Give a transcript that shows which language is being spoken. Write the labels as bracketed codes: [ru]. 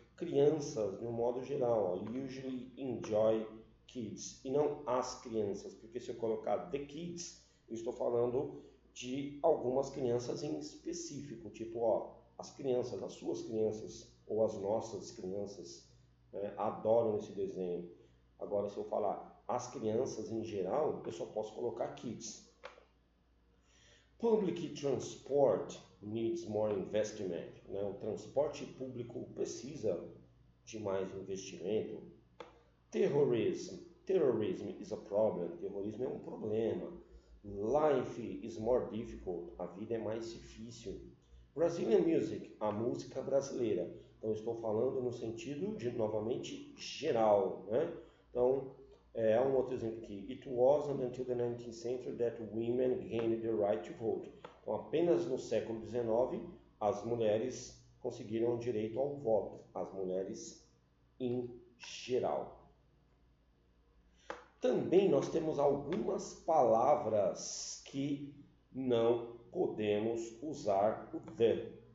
[pt] Crianças, no modo geral, ó, usually enjoy kids, e não as crianças, porque se eu colocar the kids, eu estou falando de algumas crianças em específico, tipo, ó, as crianças, as suas crianças, ou as nossas crianças, adoram esse desenho. Agora, se eu falar as crianças em geral, eu só posso colocar kids. [en] Public transport needs more investment. [pt] Né? O transporte público precisa de mais investimento. Terrorism [en] Terrorism is a problem. Terrorismo é um problema. Life is more difficult. [pt] A vida é mais difícil. Brazilian music, a música brasileira. Então, estou falando no sentido de, novamente, geral, né? Então, há um outro exemplo aqui. [en] It wasn't until the 19th century that women gained the right to vote. [pt] Então, apenas no século XIX, as mulheres conseguiram o direito ao voto. As mulheres em geral. Também nós temos algumas palavras que não podemos usar o the.